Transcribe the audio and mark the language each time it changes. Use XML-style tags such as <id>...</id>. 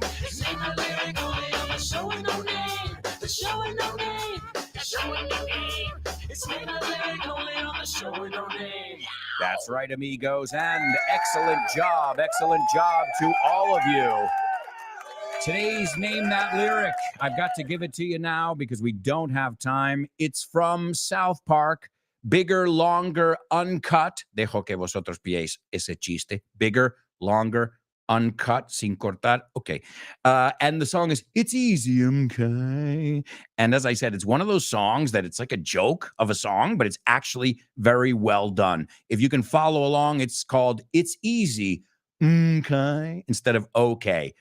<en>Name that lyric only on the show with no name, the show with no name, the show with no name. It's name that lyric only on the show with no name. That's right, amigos, and Excellent job to all of you. Today's Name That Lyric. I've got to give it to you now because we don't have time. It's from South Park. Bigger, longer, uncut.</en> <es>Dejo que vosotros piéis ese chiste.</es> <en>Bigger, longer, uncut, sin cortar. Okay. And the song is It's Easy, okay. And as I said, it's one of those songs that it's like a joke of a song, but it's actually very well done. If you can follow along, it's called It's Easy, okay, instead of okay.</en>